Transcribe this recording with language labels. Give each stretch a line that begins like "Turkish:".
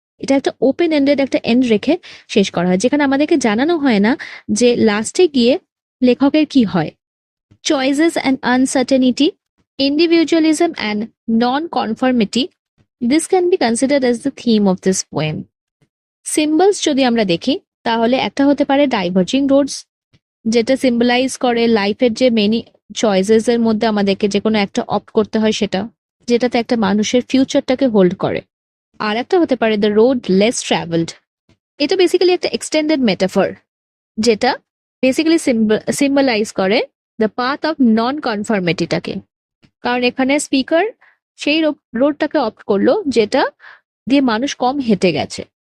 Bangla: এটা একটা open ended একটা এন্ড রেখে শেষ করা হয়, যেখানে আমাদেরকে জানানো হয় না যে লাস্টে গিয়ে লেখকের কি হয়।
English: Choices and uncertainty, individualism and non-conformity, this can be considered as the theme of this poem.
Bangla: Symbols যদি আমরা দেখি তাহলে একটা হতে পারে ডাইভার্জিং রোডস, যেটা সিম্বলাইজ করে লাইফের যে মেনি চয়েসেস এর মধ্যে আমাদেরকে যে কোনো একটা অপ্ট করতে হয়, সেটা যেটাতে একটা মানুষের ফিউচারটাকে হোল্ড করে। আর একটা হতে পারে দ্য রোড লেস ট্রাভেলড, এটা বেসিক্যালি একটা এক্সটেন্ডেড মেটাফর, যেটা বেসিক্যালি সিম্বলাইজ করে
English: the path of non কনফর্মিটিটাকে,
Bangla: কারণ এখানে স্পিকার সেই রোডটাকে অপ্ট করলো যেটা দিয়ে মানুষ কম হেঁটে গেছে।